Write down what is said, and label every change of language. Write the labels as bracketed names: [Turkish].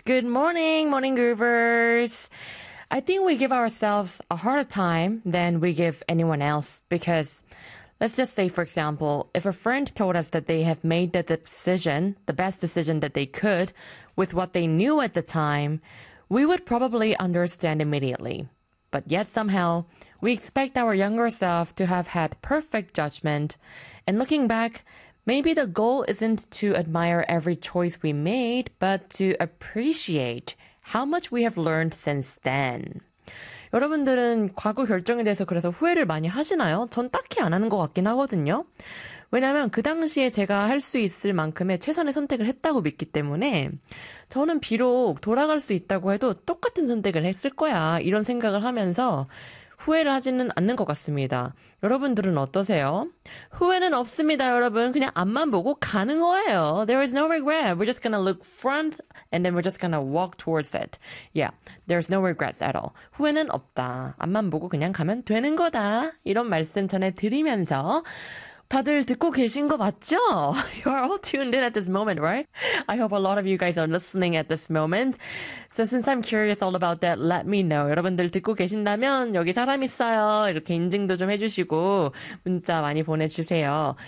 [English] Good morning, morning groovers. I think we give ourselves a harder time than we give anyone else because, let's just say, for example, if a friend told us that they have made the decision, the best decision that they could, with what they knew at the time, we would probably understand immediately. But yet, somehow, we expect our younger self to have had perfect judgment, and looking back, maybe the goal isn't to admire every choice we made, but to appreciate how much we have learned since then. [Korean] 여러분들은 과거 결정에 대해서 그래서 후회를 많이 하시나요? 전 딱히 안 하는 것 같긴 하거든요. 왜냐하면 그 당시에 제가 할수 있을 만큼의 최선의 선택을 했다고 믿기 때문에 저는 비록 돌아갈 수 있다고 해도 똑같은 선택을 했을 거야. 이런 생각을 하면서 후회를 하지는 않는 것 같습니다. 여러분들은 어떠세요? 후회는 없습니다, 여러분. 그냥 앞만 보고 가는 거예요. [English] There is no regret. We're just gonna look front and then we're just gonna walk towards it. Yeah, there's no regrets at all. [Korean] 후회는 없다. 앞만 보고 그냥 가면 되는 거다. 이런 말씀 전해드리면서 다들 듣고 계신 거 맞죠? [English] You are all tuned in at this moment, right? I hope a lot of you guys are listening at this moment. So since I'm curious all about that, let me know. [Korean] 여러분들 듣고 계신다면 여기 사람 있어요. 이렇게 인증도 좀 해주시고 문자 많이 보내주세요.